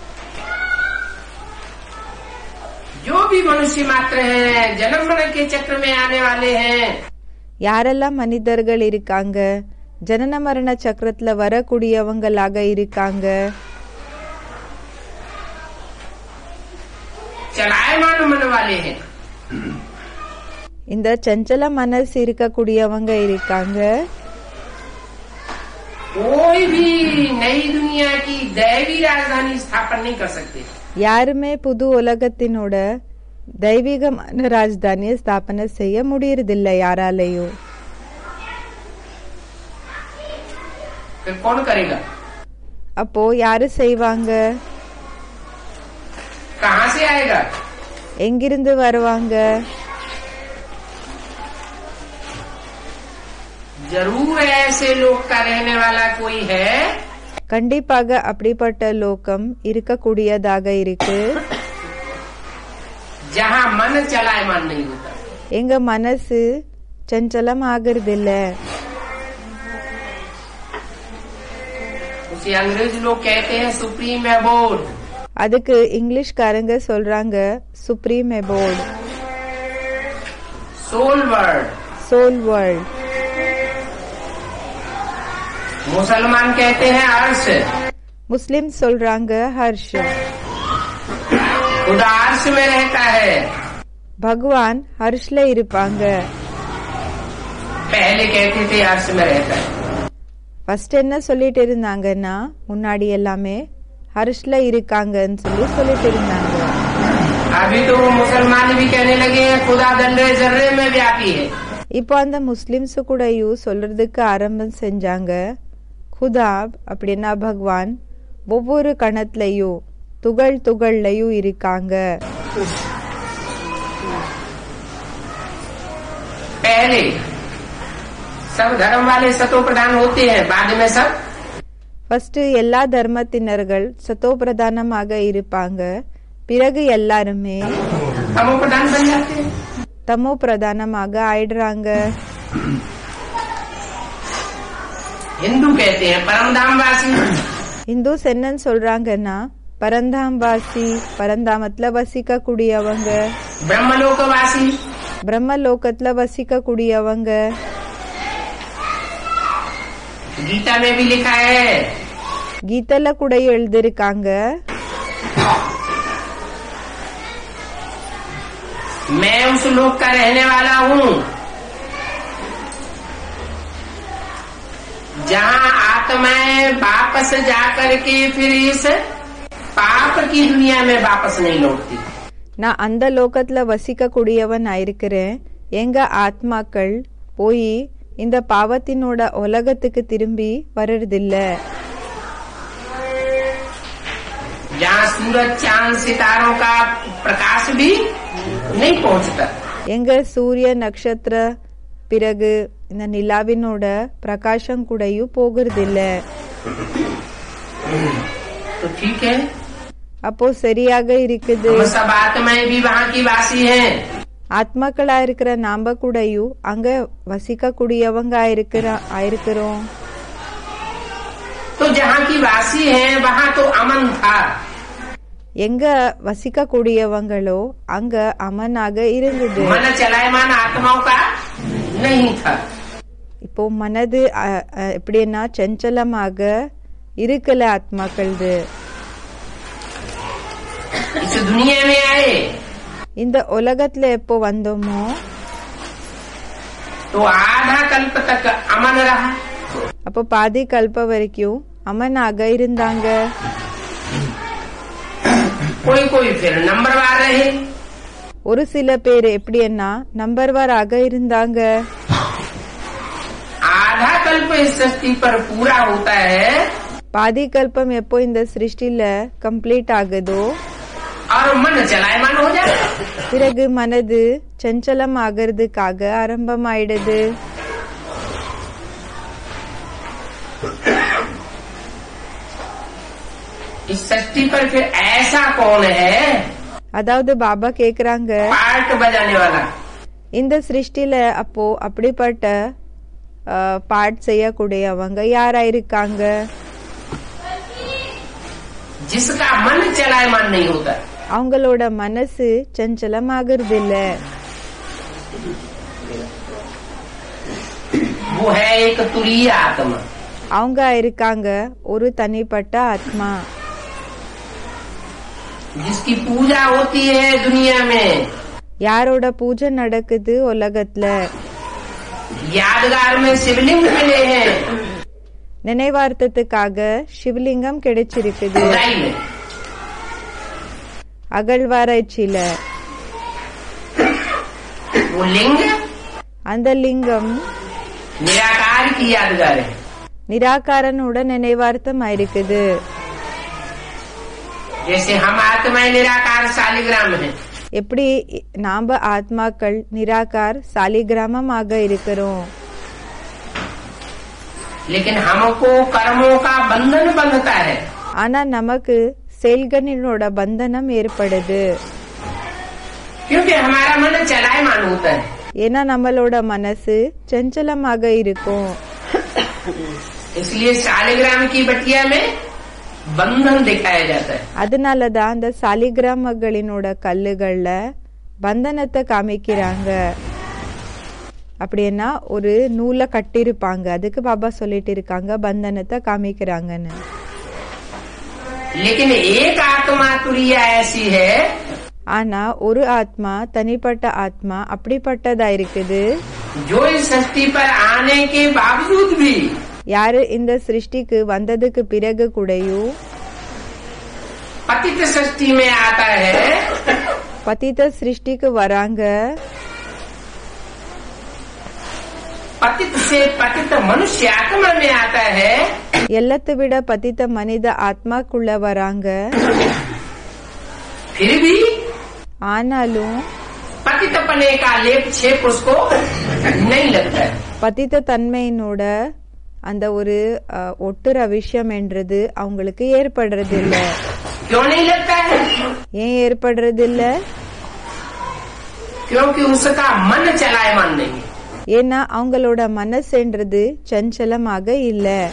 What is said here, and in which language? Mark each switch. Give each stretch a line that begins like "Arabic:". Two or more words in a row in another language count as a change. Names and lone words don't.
Hindi: जो भी मनुष्य मात्र हैं जन्म मरण के चक्र में आने वाले हैं
Tamil: யாரெல்லாம் மனிதர்கள் இருக்காங்க ஜனன மரண சக்கரத்துல வரக்கூடியவங்களாக இருக்காங்க,
Hindi: चलायमान मन वाले हैं.
Tamil: இந்த சஞ்சல மனசு இருக்கக்கூடியவங்க இருக்காங்க,
Hindi: कोई भी नई दुनिया की दैवी राजधानी स्थापन नहीं कर सकते.
Tamil: யாருமே புது உலகத்தினோட தெய்வீகமான ராஜதானியை ஸ்தாபனை செய்ய முடியறதில்லை யாராலையும்.
Hindi: फिर कौन करेगा?
Tamil: அப்போ யாரு செய்வாங்க?
Hindi: कहाँ से आएगा?
Tamil: எங்கிருந்து வருவாங்க?
Hindi: जरूर ऐसे लोग का रहने वाला कोई है
Tamil: கண்டிப்பாக அப்படிப்பட்ட லோகம் இருக்கக்கூடியதாக இருக்கு
Hindi: जहाँ मन चलायमान नहीं होता.
Tamil: எங்க மனசு சஞ்சலம் ஆகுறதில்ல.
Hindi: उसे अंग्रेज लोग कहते हैं
English: supreme abode.
Tamil: அதுக்கு இங்கிலீஷ்காரங்க சொல்றாங்க
English: supreme abode, soul world. soul world.
Hindi: मुसलमान कहते हैं अर्श.
Tamil: मुस्लिम சொல்றாங்க हर्ष.
Hindi: खुदा अर्श में रहता है.
Tamil: भगवान हर्षல இருப்பாங்க.
Hindi: पहले कहते थे अर्श में रहता है.
Tamil: ஃபர்ஸ்ட் என்ன சொல்லிட்டு இருந்தாங்கன்னா முன்னாடி எல்லாமே ஹர்ஷ்ல இருக்காங்கன்னு சொல்லிட்டு இருந்தாங்க.
Hindi: अभी तो मुसलमान भी कहने लगे हैं खुदा दंडे जर्रे में व्यापी है.
Tamil: இப்போ அந்த முஸ்லிம்ஸ் கூடயும் சொல்றதுக்கு ஆரம்பம் செஞ்சாங்க. खुदा அப்படின்னா பகவான் ஒவ்வொரு கணத்திலையும் துகள்லையும் இருக்காங்க.
Hindi: पहले सब धर्म वाले सतो प्रधान होते हैं, बाद में सब
Tamil: ஃபர்ஸ்ட் எல்லா தர்மத்தினர்கள் சத்தோ பிரதானமாக இருப்பாங்க, பிறகு எல்லாருமே
Hindi: तमो प्रधान बन जाते हैं.
Tamil: தமோ பிரதானமாக ஆயிடுறாங்க.
Hindi: हिंदू कहते हैं परमधामवासी.
Tamil: இந்துஸ் என்னன்னு சொல்றாங்கன்னா பரந்தாம்வாசி, பரந்தாமத்துல வசிக்க கூடியவங்க.
Hindi: ब्रह्मलोकवासी.
Tamil: பிரம்மலோகத்துல வசிக்க கூடியவங்க.
Hindi: गीता में भी लिखा है.
Tamil: கீதைல கூட எழுதிருக்காங்க
Hindi: मैं उस लोक का रहने वाला हूँ जहाँ आत्माएं वापस जाकर के फिर इस पाप की दुनिया में वापस नहीं लौटती.
Tamil: நான் அந்த லோகத்துல வசிக்க கூடியவன் ஆயிருக்கிறேன். எங்க ஆத்மாக்கள் போய் இந்த பாவத்தினோட உலகத்துக்கு திரும்பி வர்றதில்ல.
Hindi: जहाँ सूरज चांद सितारों का प्रकाश भी नहीं पहुँचता.
Tamil: எங்க சூரிய நட்சத்திர பிறகு இந்த நிலாவினோட பிரகாசம் கூடயும் போகிறதில்ல.
Hindi: तो ठीक है.
Tamil: அப்போ சரியாக இருக்குது.
Hindi: हम सब आत्माएं भी वहाँ की वासी हैं.
Tamil: ஆத்மாக்களா இருக்கிற நாம கூடயும் அங்க வசிக்க கூடியவங்க ஆயிருக்கிறோம்.
Hindi: तो जहाँ की वासी हैं वहाँ तो अमन था.
Tamil: எங்க வசிக்க கூடியவங்களோ அங்க அமனாக இருந்தது.
Hindi: मन चलायमान आत्माओं का नहीं था.
Tamil: இப்போ மனது எப்படின்னா சஞ்சலமாக இருக்கல ஆத்மாக்களது.
Hindi: इस दुनिया में आए
Tamil: இந்த உலகத்துல எப்போ வந்தோமோ
Hindi: तो आधा कल्प तक अमन रहा.
Tamil: அப்போ பாதி கல்ப வரைக்கும் அமனாக இருந்தாங்க.
Hindi: कोई कोई फिर नंबरवार रहे.
Tamil: ஒரு சில பேர் எப்படின்னா நம்பர்வாராக இருந்தாங்க.
Hindi: आधा कल्प इस सृष्टि पर पूरा होता है
Tamil: பாதி கல்பம் எப்போ இந்த சிருஷ்டில கம்ப்ளீட் ஆகுதோ
Hindi: और मन चलायमान हो जाता है.
Tamil: பிறகு மனது சஞ்சலம் ஆகிறதுக்காக ஆரம்பமாயிடுது.
Hindi: इस सृष्टि पर फिर ऐसा कौन है
Tamil: அதாவது பாபா கேக்குறாங்க,
Hindi: पार्ट बजाने वाला.
Tamil: இந்த சிருஷ்டில அப்போ அப்படிப்பட்ட பாட் செய்யக்கூடியவங்க யாரா இருக்காங்க?
Hindi: जिसका मन चलायमान नहीं होता.
Tamil: அவங்களோட மனசு சஞ்சலம் ஆகிறது இல்ல.
Hindi: वो है एक तुरीय आत्मा.
Tamil: அவங்க இருக்காங்க ஒரு தனிப்பட்ட ஆத்மா.
Hindi: जिसकी पूजा होती है दुनिया में.
Tamil: யாரோட பூஜை நடக்குது உலகத்துல?
Hindi: यादगार में शिवलिंग मिले हैं.
Tamil: நினைவார்த்தத்துக்காக சிவலிங்கம் கிடைச்சிருக்குது
Hindi: खुदाई में.
Tamil: அகழ்வாராய்ச்சியில.
Hindi: वो लिंग
Tamil: அந்த லிங்கம்
Hindi: निराकार की यादगार है.
Tamil: நிராகாரனோட நினைவார்த்தம் ஆயிருக்குது.
Hindi: जैसे हम आत्माएं निराकार शालिग्राम है.
Tamil: எப்படி நாம ஆத்மாக்கள் நிராகார் சாலிகிராமமாக இருக்கிறோம்.
Hindi: लेकिन हमको कर्मों का बंधन बंधता है.
Tamil: ஆனா நமக்கு செயல்களினோட பந்தனம் ஏற்படுது.
Hindi: क्योंकि हमारा मन चलायमान होता है.
Tamil: ஏன்னா நம்மளோட மனசு சஞ்சலமாக இருக்கும்.
Hindi: इसलिए शालिग्राम की बटिया में बंधन दिखाया जाता है.
Tamil: அதனாலதான் அந்த சாலிகிராமங்களினோட கல்லுகள்ல பந்தனத்தை காமிக்கிறாங்க. அப்படின்னா ஒரு நூலை கட்டிருப்பாங்க, அதுக்கு பாபா சொல்லிட்டு இருக்காங்க பந்தனத்தை காமிக்கிறாங்கன்னு.
Hindi: लेकिन एक आत्मा तुरीय ऐसी है
Tamil: ஆனா ஒரு ஆத்மா தனிப்பட்ட ஆத்மா அப்படிப்பட்டதா இருக்குது.
Hindi: जो इस सृष्टि पर आने के बावजूद भी
Tamil: யாரு இந்த சிருஷ்டிக்கு வந்ததுக்கு பிறகு கூடயும்
Hindi: पतित सृष्टि में आता है.
Tamil: பதித சிருஷ்டிக்கு வராங்க.
Hindi: पतित से पतित मनुष्य आत्मा में आता है.
Tamil: எல்லாத்தை விட பதித்த மனித ஆத்மாக்குள்ள வராங்க.
Hindi: फिर भी
Tamil: ஆனாலும்
Hindi: पतित पने का लेप छेप उसको नहीं लगता है.
Tamil: பதித்த தன்மையினோட அந்த ஒரு ஒட்டுற விஷயம் என்றது அவங்களுக்கு ஏற்படுறது இல்ல.
Hindi: क्यों नहीं लगता है?
Tamil: ஏன் ஏற்படுறது இல்ல?
Hindi: क्योंकि उसका मन चलायमान नहीं है.
Tamil: ஏன்னா அவங்களோட மனசுன்றது சஞ்சலமாக இல்ல.